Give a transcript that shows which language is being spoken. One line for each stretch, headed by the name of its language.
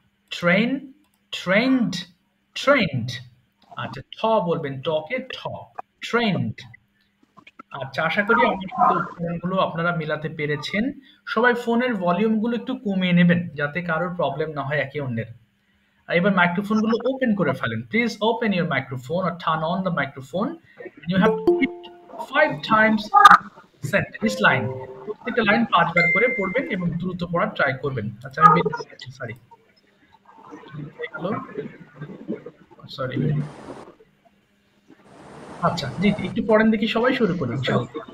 Bangla: Train, trend, trend. আচ্ছা, ঠ বলবেন, টকে ঠ, ট্রেন্ড। আচ্ছা, আশা করি আমার সাথে উচ্চারণগুলো আপনারা মিলাতে পেরেছেন। সবাই ফোনের ভলিউমগুলো একটু কমিয়ে নেবেন যাতে কারোর প্রবলেম না হয় একে অন্যের। আর এবার মাইক্রোফোনগুলো ওপেন করে ফেলেন।
English: Please open your microphone or turn on the microphone and you have to repeat 5 times this line.
Bangla: প্রত্যেকটা লাইন 5 বার করে পড়বেন এবং দ্রুত পড়ার ট্রাই করবেন। আচ্ছা, আমি বের করে দিচ্ছি, সরি। এগুলো সরি। আচ্ছা, জি, জি, একটু পড়েন দেখি, সবাই শুরু করুন ইনশাআল্লাহ।